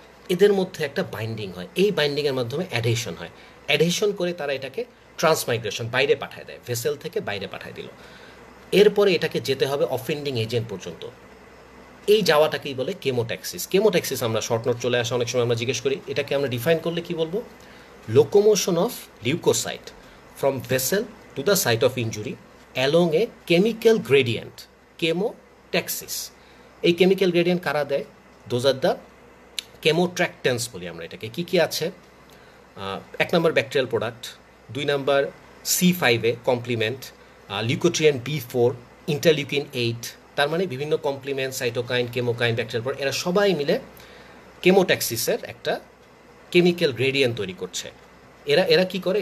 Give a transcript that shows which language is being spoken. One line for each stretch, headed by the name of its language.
Bangla: এদের মধ্যে একটা বাইন্ডিং হয়, এই বাইন্ডিংয়ের মাধ্যমে অ্যাডহেশন হয়। অ্যাডহেশন করে তারা এটাকে ট্রান্সমাইগ্রেশন, বাইরে পাঠায় দেয়, ভেসেল থেকে বাইরে পাঠায় দিল। এরপরে এটাকে যেতে হবে অফেন্ডিং এজেন্ট পর্যন্ত। এই যাওয়াটাকেই বলে কেমোট্যাক্সিস। কেমোট্যাক্সিস আমরা শর্ট নোট চলে আসা অনেক সময় আমরা জিজ্ঞেস করি, এটাকে আমরা ডিফাইন করলে কি বলবো?
English: Locomotion of leucocyte from vessel to the site of injury along a chemical gradient, chemotaxis.
Bangla: এই chemical gradient কারা দেয়?
English: Those are the chemotractants
Bangla: বলি আমরা এটাকে। কী কী আছে? 1 নম্বর ব্যাকটেরিয়াল প্রোডাক্ট, 2 নম্বর C5a complement, leukotriene B4, interleukin 8, তার মানে বিভিন্ন complement, cytokine, chemokine, bacterial product, এরা সবাই মিলে কেমোট্যাক্সিসের একটা কেমিক্যাল গ্রেডিয়েন্ট তৈরি করছে। এরা কি করে?